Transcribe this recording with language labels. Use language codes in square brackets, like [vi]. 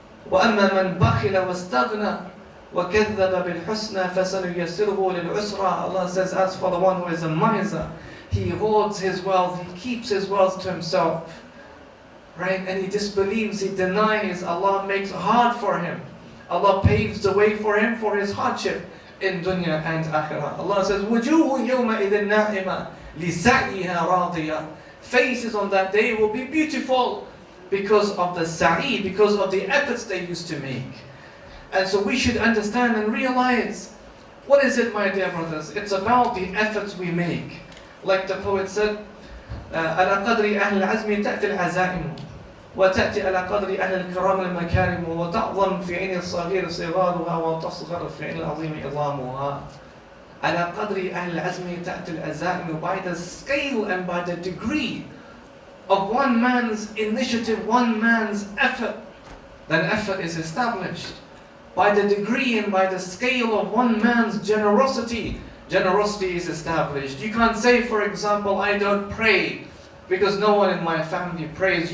[ar] وَأَمَّا مَنْ بَخِلَ وَاسْتَغْنَى وَكَذَّبَ بِالْحُسْنَى فَسَنُيَسِّرُهُ لِلْعُسْرَى. [en] Allah says, as for the one who is a miser, he hoards his wealth, he keeps his wealth to himself, right? And he disbelieves, he denies. Allah makes it hard for him. Allah paves the way for him for his hardship in dunya and akhirah. Allah says, [ar] وُجُوهُ يَوْمَئِذٍ نَاعِمَةٍ لِسَعْيِهَا رَاضِيَةٍ. [en] Faces on that day will be beautiful because of the sa'i, because of the efforts they used to make. And so we should understand and realize, what is it, my dear brothers? It's about the efforts we make. Like the poet said, [ar] على قدر أهل العزم تأتي العزائم وتأتي على قدر أهل الكرام المكارم وتعظم في عين الصغير صغارها وتصغر في عين العظيم عظامها. على قدر أهل العزم تأتي العزائم. [en] By the scale and by the degree of one man's initiative, one man's effort, then effort is established. By the degree and by the scale of one man's generosity, generosity is established. You can't say, for example, I don't pray because no one in my family prays.